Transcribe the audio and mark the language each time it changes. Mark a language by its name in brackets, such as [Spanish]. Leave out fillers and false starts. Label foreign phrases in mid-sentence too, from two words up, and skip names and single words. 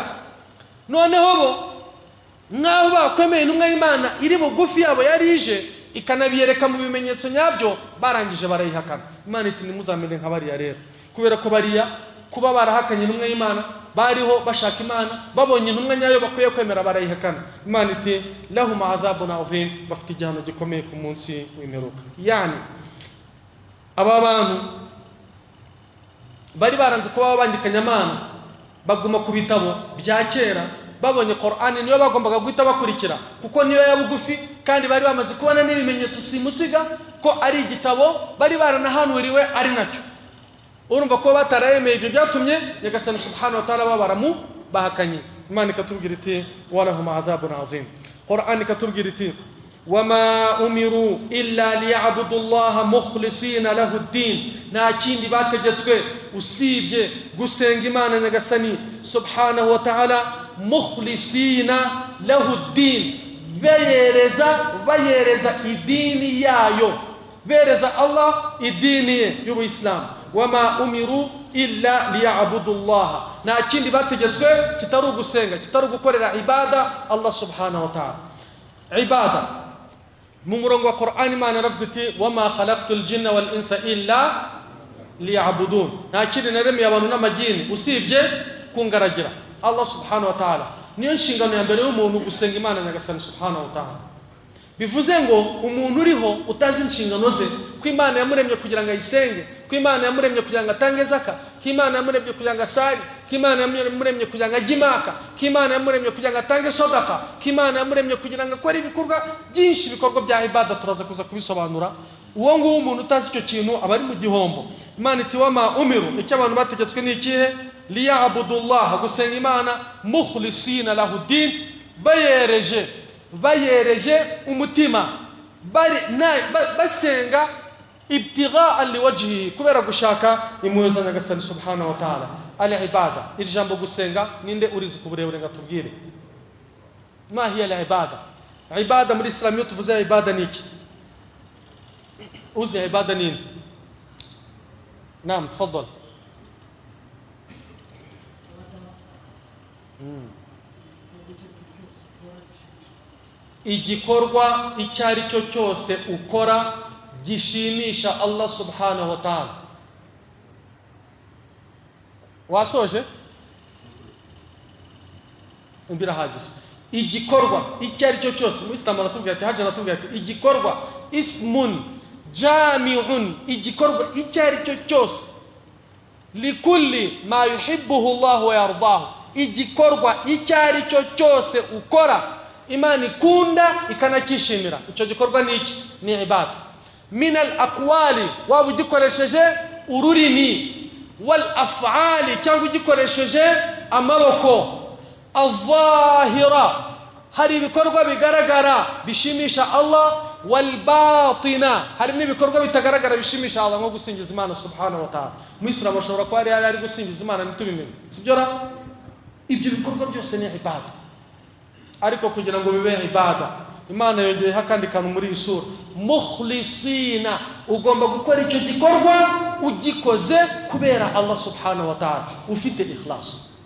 [Kinyarwanda] Noneho bo nk'aho bakwemeye intumwa y'Imana iri bugufi yabo yari ije ikanabiyereka mu bimenyetso nyabyo, barangije barayihakana. Imana iti nimuzamere nk'abariya rero, kubera ko bariya kuba barahakanye intumwa y'Imana bariho bashaka Imana, babonye intumwa nyayo bakwiye kwemera barayihakana. Imana iti [Arabic] لهم عذاب عظيم, [Kinyarwanda] bafite igihano gikomeye ku munsi w'imperuka. Yani aba bantu bari baranze kuba babangikanya Imana, baguma ku bitabo bya kera, babonye Qur'ani niyo bagombaga guhita bakurikira kuko niyo ya bugufi, kandi bari bamaze kubona n'ibimenyetso simusiga ko ari igitabo bari baranahanuriwe ari nacyo. Urumva ko batarayemeye, ibyo byatumye Nyagasani [Arabic] سبحانه وتعالى [Kinyarwanda] babaramu bahakanye. Imana ikatubwira iti [Arabic] ولهم عذاب عظيم. [Kinyarwanda] Qur'an ikatubwira iti [Arabic] وما أمروا إلا ليعبدوا الله مخلصين له الدين, [Kinyarwanda] nta kindi bategetswe usibye gusenga Imana Nyagasani [Arabic] سبحانه وتعالى مخلصين له الدين, [Kinyarwanda] bayereza idini yayo, bereza Allah idini y'Ubuislamu. [Arabic] وما أمروا إلا ليعبدوا الله, [Kinyarwanda] nta kindi bategetswe kitari ugusenga, kitari gukorera ibada Allah [Arabic] سبحانه وتعالى. [Kinyarwanda] Ibada mu murongo wa Qur'an Imana yaravuze iti [Arabic] وما خلقت الجن والإنس إلا ليعبدون, [Kinyarwanda] nta kindi naremeye abantu n'amajini usibye kungaragira Allah [Arabic] سبحانه وتعالى. [Kinyarwanda] Niyo nshingano ya mbere y'umuntu gusenga Imana Nyagasani [Arabic] سبحانه وتعالى. [Kinyarwanda] Bivuze ngo umuntu uriho utazi inshingano ze, ko Imana yamuremye kugira ngo ayisenge, ko Imana yamuremye kugira ngo atange zaka, ko Imana yamuremye kugira ngo asari, ko Imana yamuremye kugira ngo ajye Maka, ko Imana yamuremye kugira ngo atange sadaka, ko Imana yamuremye kugira ngo akore ibikorwa byinshi, ibikorwa bya ibada turaza kuza kubisobanura. Uwo nguwo umuntu utazi icyo kintu aba ari mu gihombo. Imana iti [Arabic] وما أمروا, [Kinyarwanda] icyo abantu bategetswe ni ikihe? [Arabic] ليعبدوا الله, [Kinyarwanda] gusenga Imana [Arabic] مخلصين له الدين, [Kinyarwanda] bayereje umutima, basenga [Arabic] ابتغاء لوجه, [Kinyarwanda] kubera gushaka impuhwe za Nyagasani [Arabic] سبحانه وتعالى. العبادة, [Kinyarwanda] iri jambo gusenga ninde urizi ku burebure ngatubwire? [Arabic] ما هي العبادة? [Kinyarwanda] Ibada muri Islam iyo tuvuze ibada niki? uzi ibada nini? [Arabic] نعم، تفضل. [Kinyarwanda] Igikorwa icyo ari cyo cyose ukora gishimisha Allah [Arabic] سبحانه وتعالى. [Kinyarwanda] Wasoje? Birahagije. Igikorwa icyo ari cyo cyose, mu Islam baratubwira ati, haje baratubwira ati igikorwa [Arabic] اسم جامع, [Kinyarwanda] igikorwa icyo ari cyo cyose [Arabic] لكل ما يحبه الله ويرضاه, [Kinyarwanda] igikorwa icyari cyo cyose ukora Imana ikunda ikanakishimira, icyo gikorwa ni iki? Ni ibada. [Arabic] من الأقوال, [Kinyarwanda] waba ugikoresheje ururimi, [Arabic] والأفعال, [Kinyarwanda] cyangwa ugikoresheje amaboko, al-zahira, hari ibikorwa bigaragara bishimisha Allah, [Arabic] والباطنة, [Kinyarwanda] hari n'ibikorwa bitagaragara bishimisha Allah, nko gusingiza Imana [Arabic] سبحانه وتعالى. [Kinyarwanda] Umuyisilamu ashobora kuba ari gusingiza Imana ntitubimenye, sibyo ra? Ibyo bikorwa byose ni ibada. Ariko kugira ngo bibe ibada, Imana yongeyeho akandi kantu muri iyi sura, mukhlisina, ugomba gukora icyo gikorwa ugikoze kubera Allah [Arabic] سبحانه وتعالى, [Kinyarwanda] ufite ikhlas.